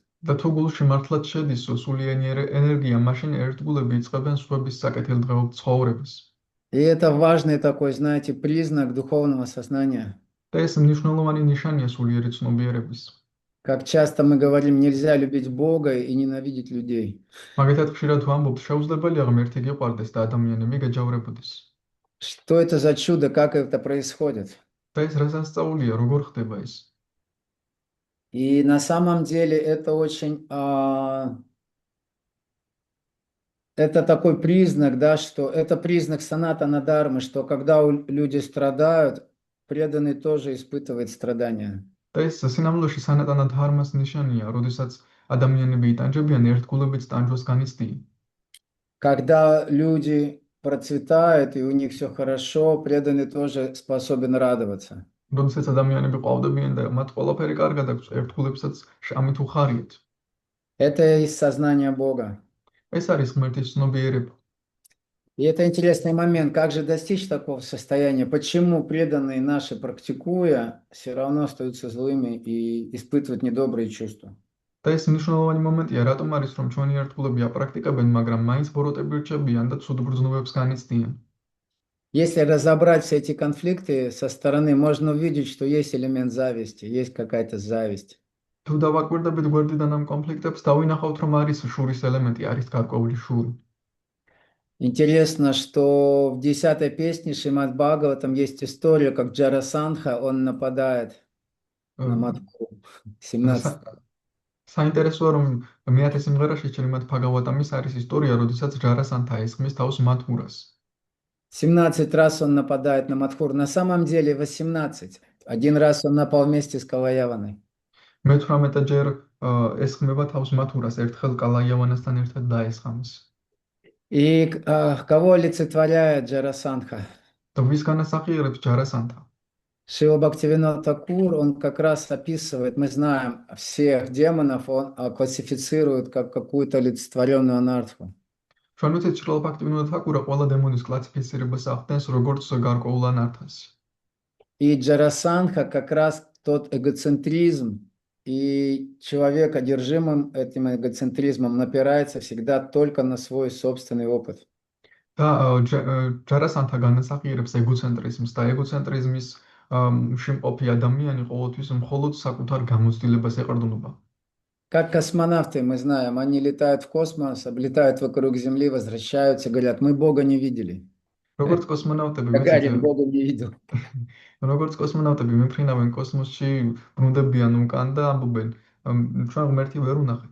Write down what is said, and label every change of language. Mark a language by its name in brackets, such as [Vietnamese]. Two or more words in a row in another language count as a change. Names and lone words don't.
[Georgian] და თუ გულში მართლაც შედის სულიერი ენერგია, მაშინ ერთგულები იწყებენ სხვების საკეთილდღეობ ცხოვრებას. [Russian] И это важный такой, знаете, признак духовного сознания. [Georgian] და ეს მნიშვნელოვანი ნიშანია სულიერი ცნობიერების. [Russian] Как часто мы говорим, нельзя любить Бога и ненавидеть людей. [Georgian] მაგალითად, ხშირად ვამბობთ, შეუძლებელია ღმერთი გიყვარდეს და ადამიანები გაჯავრებოდეს. [Russian] Что это за чудо, как это происходит? [Georgian] და ეს რა სასწაულია, როგორ ხდება ეს? [Russian] И на самом деле это очень, это такой признак, да, что это признак санатана дхармы, что когда люди страдают, преданный тоже испытывает страдания. [Georgian] და ეს სინამდვილეში სანატანა დჰარმას ნიშანია, როდესაც ადამიანები იტანჯებიან, ერთგულებიც ტანჯვას განიცდიან. [Russian] Когда люди процветают и у них все хорошо, преданный тоже способен радоваться. [Georgian] როდესაც ადამიანები ყვავდებიან და მათ ყველაფერი კარგად აქვს, ერთგულებსაც ამით უხარიათ. [Russian] Это из сознания Бога. [Georgian] ეს არის ღმერთის ცნობიერება. [Russian] И это интересный момент, как же достичь такого состояния, почему преданные наши, практикуя, все равно остаются злыми и испытывают недобрые чувства. [Georgian] და ეს მნიშვნელოვანი მომენტია, რატომ არის, რომ ჩვენი ერთგულები აპრაქტიკებენ, მაგრამ მაინც ბოროტები რჩებიან და ცუდ გრძნობებს განიცდიან. [Russian] Если разобрать все эти конфликты со стороны, можно увидеть, что есть элемент зависти, есть какая-то зависть. [Georgian] თუ დავაკვირდებით გვერდიდან ამ კონფლიქტებს, დავინახავთ, რომ არის შურის ელემენტი, არის გარკვეული შური. [Russian] Интересно, что в 10-й песне Шримад Бхагаватам есть история, как Джарасандха, он нападает на Мадху. 17. [Georgian] საინტერესოა, რომ მე-10 სიმღერაში შრიმად ბჰაგავატამის არის ისტორია, როდესაც ჯარასანთა ესხმის თავს მათურას. [Russian] 17 раз он нападает на Мадхур. На самом деле 18. Один раз он напал вместе с Калаяваной. [Georgian] მე-18 ჯერ ესხმება თავს მათურას, ერთხელ კალაიავანასთან ერთად დაესხამს. [Russian] И кого олицетворяет Джарасандха? [Georgian] და ვის განასახიერებს ჯარასანთა? [Russian] Шрила Бхактивинода Thakур, он как раз описывает, мы знаем, всех демонов он классифицирует как какую-то олицетворенную анарху. [Georgian] ჩვენ ვიცით, შრილა ბჰაქტივინოდა თაკურა ყველა დემონის კლასიფიცირებას ახდენს როგორც გარკვეულ ანარქას. [Russian] И Джарасандха как раз тот эгоцентризм, и человек, одержимым этим эгоцентризмом, напирается всегда только на свой собственный опыт. [Georgian] და ჯარასანთა განასახიერებს ეგოცენტრიზმს და ეგოცენტრიზმის შიმყოფი ადამიანი ყოველთვის მხოლოდ საკუთარ გამოცდილებას ეყრდნობა. [Russian] Как космонавты, мы знаем, они летают в космос, облетают вокруг Земли, возвращаются, говорят, мы Бога не видели. [Georgian] როგორც კოსმონავტები [Russian] Гагарин Бога не видел. [Georgian] როგორც კოსმონავტები მიფრინავენ კოსმოსში, ბრუნდებიან უკან და ამბობენ, ჩვენ ღმერთი ვერ ვნახეთ.